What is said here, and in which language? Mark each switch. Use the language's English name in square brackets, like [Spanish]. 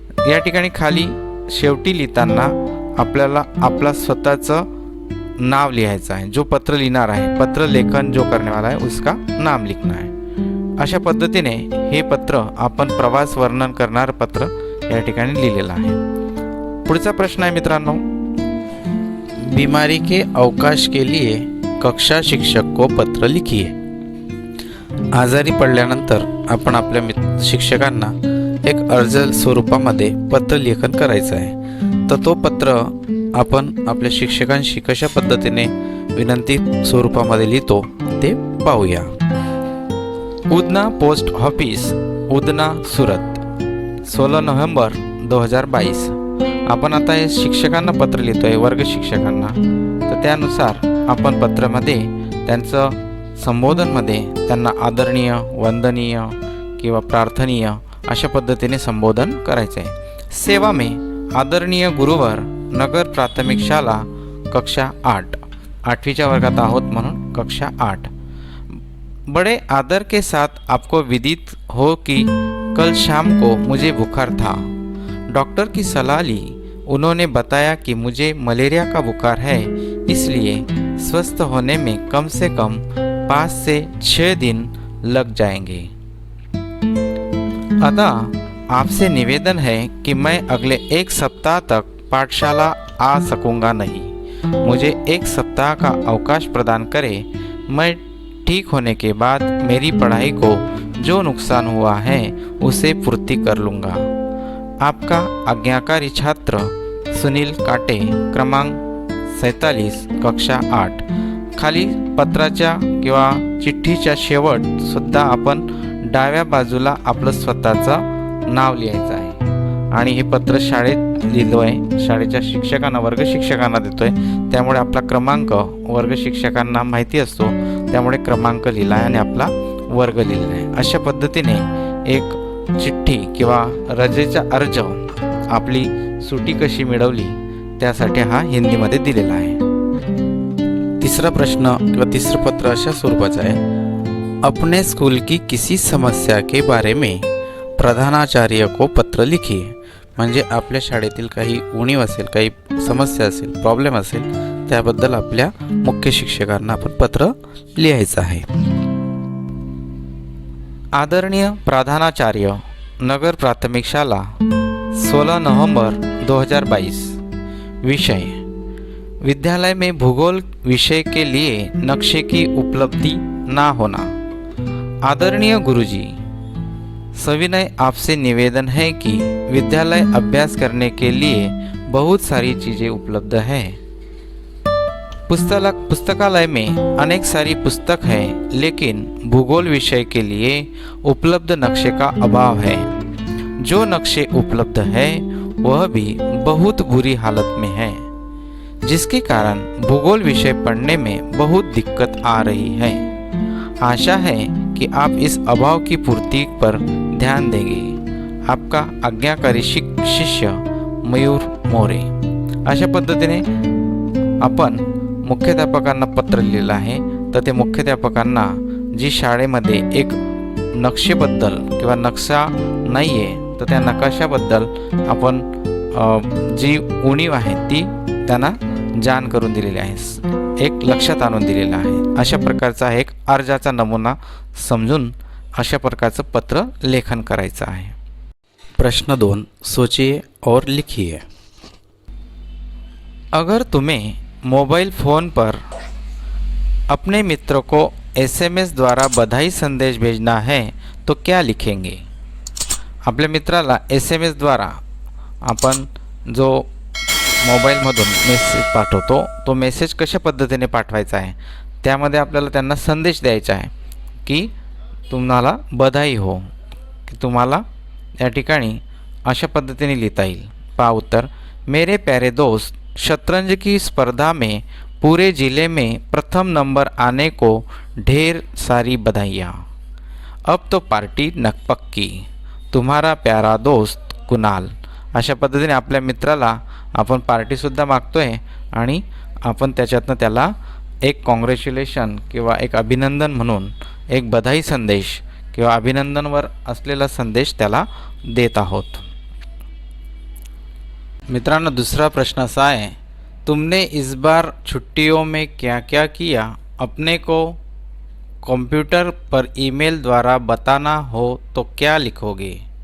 [Marathi] या ठिकाणी खाली शेवटी लिहिताना आपल्याला आपला स्वतःचं नाव लिहायचं आहे. जो पत्र लिहिणार आहे, [Hindi] पत्र लेखन जो करने वाला है उसका नाम लिखना है. [Marathi] अशा पद्धतीने हे पत्र आपण प्रवास वर्णन करणारं पत्र या ठिकाणी लिहिलेलं आहे. पुढचा प्रश्न आहे मित्रांनो, [Hindi] बीमारी के अवकाश के लिए कक्षा शिक्षक को पत्र लिखिए. [Marathi] आजारी पडल्यानंतर आपण आपल्या शिक्षकांना एक अर्ज स्वरूपामध्ये पत्र लेखन करायचं आहे. तर तो पत्र आपण आपल्या शिक्षकांशी कशा पद्धतीने विनंती स्वरूपामध्ये लिहितो ते पाहूया. Udhna post office, Udhna, Surat, 16 November 2022. आपण आता हे शिक्षकांना पत्र लिहितोय, वर्ग शिक्षकांना. तर त्यानुसार आपण पत्रामध्ये त्यांचं संबोधनमध्ये त्यांना आदरणीय, वंदनीय किंवा प्रार्थनीय अशा पद्धतीने संबोधन करायचं आहे. [Hindi] सेवा में आदरणीय गुरुवर, नगर प्राथमिक शाला, कक्षा 8. [Marathi] 8वीच्या वर्गात आहोत म्हणून कक्षा 8. [Hindi] बड़े आदर के साथ आपको विदित हो कि कल शाम को मुझे बुखार था. डॉक्टर की सलाह ली. उन्होंने बताया कि मुझे मलेरिया का बुखार है, इसलिए स्वस्थ होने में कम से कम 5 से 6 दिन लग जाएंगे. अतः आपसे निवेदन है कि मैं अगले 1 सप्ताह तक पाठशाला आ सकूंगा नहीं। मुझे 1 सप्ताह का अवकाश प्रदान करें। मैं ठीक होने के बाद मेरी पढ़ाई को जो नुकसान हुआ है उसे पूर्ति कर लूँगा। आपका आज्ञाकारी छात्र सुनील काटे, क्रमांक 47, कक्षा 8। [Marathi] खाली पत्राच्या किंवा चिठ्ठीच्या शेवट सुद्धा आपण डाव्या बाजूला आपलं स्वतःचं नाव लिहायचं आहे आणि हे पत्र शाळेत लिहिलो आहे, शाळेच्या शिक्षकांना, वर्ग शिक्षकांना देतोय, त्यामुळे आपला क्रमांक वर्ग शिक्षकांना माहिती असतो, त्यामुळे क्रमांक लिहिला आहे आणि आपला वर्ग लिहिलेला आहे। अशा पद्धतीने एक चिठ्ठी किंवा रजेचा अर्ज, आपली सुटी कशी मिळवली त्यासाठी हा हिंदीमध्ये दिलेला आहे। तीसरा प्रश्न किंवा तिसरं पत्र अशा स्वरूपाचं आहे, [Hindi] अपने स्कूल की किसी समस्या के बारे में प्रधानाचार्य को पत्र लिखिए। [Marathi] म्हणजे आपल्या शाळेतील काही उणीव असेल, काही समस्या असेल, प्रॉब्लेम असेल, त्याबद्दल आपल्या मुख्य शिक्षकांना आपण पत्र लिहायचं आहे। [Hindi] आदरणीय प्रधानाचार्य, नगर प्राथमिक शाला, 16 नवंबर 2022। विषय, विद्यालय में भूगोल विषय के लिए नक्शे की उपलब्धि ना होना। आदरणीय गुरुजी, सविनय आपसे निवेदन है कि विद्यालय अभ्यास करने के लिए बहुत सारी चीज़ें उपलब्ध है। पुस्तकालय में अनेक सारी पुस्तक है, लेकिन भूगोल विषय के लिए उपलब्ध नक्शे का अभाव है। जो नक्शे उपलब्ध है वह भी बहुत बुरी हालत में है, जिसके कारण भूगोल विषय पढ़ने में बहुत दिक्कत आ रही है। आशा है कि आप इस अभाव की पूर्ति पर ध्यान देंगे। आपका आज्ञाकारी शिष्य मयूर मोरे। [Marathi] अशा पद्धतीने आपण मुख्याध्यापकांना पत्र लिहिलं आहे। तर ते मुख्याध्यापकांना जी शाळेमध्ये एक नक्षेबद्दल किंवा नक्शा नाही आहे, तर त्या नकाशाबद्दल आपण जी उणीव आहे ती त्यांना जाण करून दिलेली आहे, एक लक्षात आणून दिलेला आहे। अशा प्रकारचा एक अर्जाचा नमुना समजून अशा प्रकारचं पत्र लेखन करायचं आहे। [Hindi] प्रश्न 2, सोचिए और लिखिए। अगर तुम्हें मोबाइल फ़ोन पर अपने मित्र को SMS द्वारा बधाई संदेश भेजना है तो क्या लिखेंगे? [Marathi] आपल्या मित्राला SMS द्वारा आपण जो मोबाईलमधून मेसेज पाठवतो, तो मेसेज कशा पद्धतीने पाठवायचा आहे, त्यामध्ये आपल्याला त्यांना संदेश द्यायचा आहे की तुम्हाला बधाई हो, की तुम्हाला या ठिकाणी अशा पद्धतीने लिहिता येईल। पहा उत्तर, [Hindi] मेरे प्यारे दोस्त, शतरंज की स्पर्धा में पूरे ज़िले में प्रथम नंबर आने को ढेर सारी बधाइयाँ। अब तो पार्टी नकपक्की, तुम्हारा प्यारा दोस्त कुणाल। [Marathi] अशा पद्धतीने आपल्या मित्राला आपण पार्टीसुद्धा मागतोय आणि आपण त्याच्यातनं त्याला एक कॉंग्रॅच्युलेशन किंवा एक अभिनंदन म्हणून एक बधाई संदेश किंवा अभिनंदनवर असलेला संदेश त्याला देत आहोत। मित्रांनो, [Hindi] दूसरा प्रश्न असा है, तुमने इस बार छुट्टियों में क्या क्या किया? अपने को कंप्यूटर पर ईमेल द्वारा बताना हो तो क्या लिखोगे?